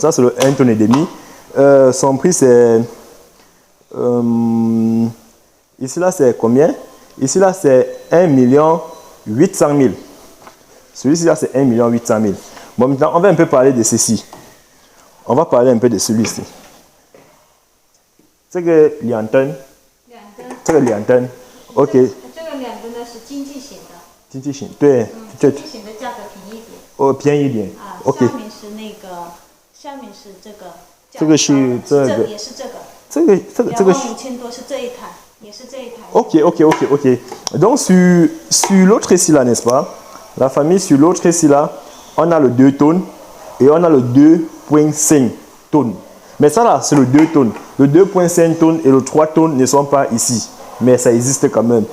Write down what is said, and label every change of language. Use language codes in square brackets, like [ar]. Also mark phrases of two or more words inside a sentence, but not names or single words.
[fr] Ça, c'est le 1 tonne et demi. Son prix, c'est... ici, là, c'est combien? Ici, là, c'est 1 800 000. Celui-ci, là, c'est 1 800 000. Bon, maintenant, on va un peu parler de ceci. On va parler un peu de celui-ci. C'est que Lianton. C'est que Lianton. OK. [zh] 经济型，对，经济型的价格便宜一点。哦，便宜一点。OK。下面是这个。这个是这个。也是这个。这个。 25000多是这一台，也是这一台。 [fr] OK。Donc sur l'autre ici là, n'est-ce pas? La famille sur l'autre ici là, on a le 2 tonnes et on a le 2,5 tonnes. Mais ça là, c'est le 2 tonnes. Le 2,5 tonnes et le 3 tonnes ne sont pas ici, mais ça existe quand même.